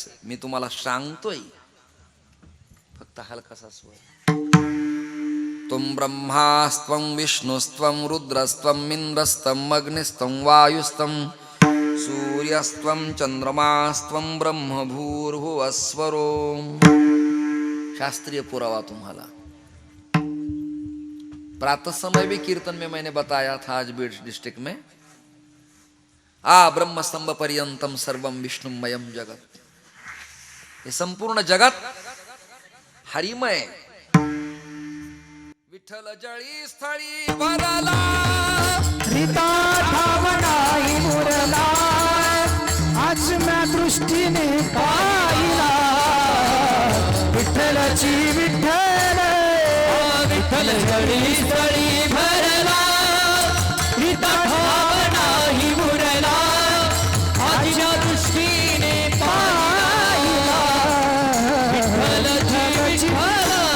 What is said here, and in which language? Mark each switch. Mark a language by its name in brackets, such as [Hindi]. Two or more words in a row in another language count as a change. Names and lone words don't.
[Marathi] मी तुम्हाला सांगतोय, फक्त हलकासा स्वर. [Sanskrit] तुम ब्रह्मास्त्वं विष्णुस्त्वं रुद्रस्त्वं इंद्रस्त्वं अग्निस्त्वं वायुस्त्वं सूर्यस्त्वं चंद्रमास्त्वं ब्रह्म भूर्भुवस्वरो. [Marathi] शास्त्रीय पुरावा तुम्हाला. [Hindi] प्रातः समय भी कीर्तन में मैंने बताया था आज बीड डिस्ट्रिक्ट में. [Sanskrit] ब्रह्म स्तंभ पर्यंतम सर्वम विष्णुमयम जगत. [Marathi] हे संपूर्ण जगत हरिमय. विठ्ठल जळी स्थळी भरला रीता ठावणाई मुरला आचम्या दृष्टीने पाहिला विठ्ठलाची विठ्ठल विठ्ठल जळी स्थळी भरला रीता ठावणाई मुरला आचम्या दृष्टीने पाहिला विठ्ठलाची विठ्ठल